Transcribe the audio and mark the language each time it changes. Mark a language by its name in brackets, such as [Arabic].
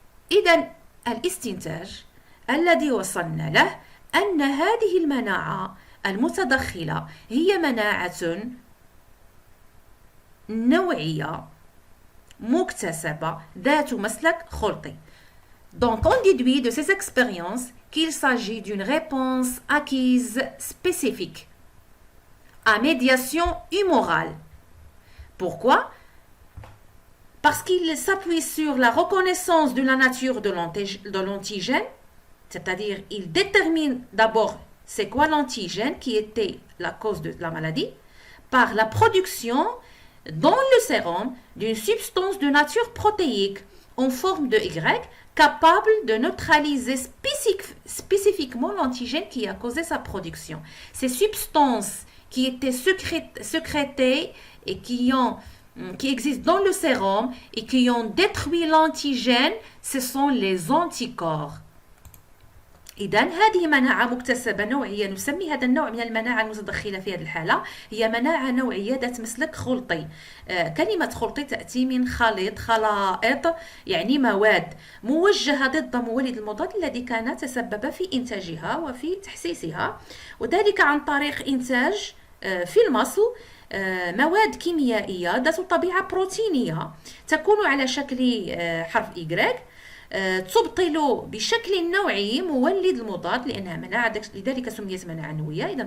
[Arabic] إذن الاستنتاج الذي وصلنا له أن هذه المناعة المتدخلة هي مناعة نوعية مكتسبة ذات مسلك خلطي. [French] Donc on déduit de ces expériences qu'il s'agit d'une réponse acquise spécifique à médiation humorale. Pourquoi? Parce qu'il s'appuie sur la reconnaissance de la nature de l'antigène, c'est-à-dire il détermine d'abord c'est quoi l'antigène qui était la cause de la maladie, par la production dans le sérum d'une substance de nature protéique en forme de Y, capable de neutraliser spécifiquement l'antigène qui a causé sa production. Ces substances qui étaient sécrétées et qui existent dans le sérum et qui ont détruit l'antigène, ce sont les anticorps. [Arabic] إذن هذه مناعة مكتسبة نوعية، نسمي هذا النوع من المناعة المتدخلة في هذه الحالة هي مناعة نوعية ذات مسلك خلطي. كلمة خلطي تأتي من خلائط، يعني مواد موجهة ضد مولد المضاد الذي كان تسبب في إنتاجها وفي تحسيسها، وذلك عن طريق إنتاج في المصل مواد كيميائية ذات طبيعة بروتينية تكون على شكل حرف إيغريك، تبطل بشكل نوعي مولد المضاد لأنها مناعة، لذلك سميت مناعة نووية.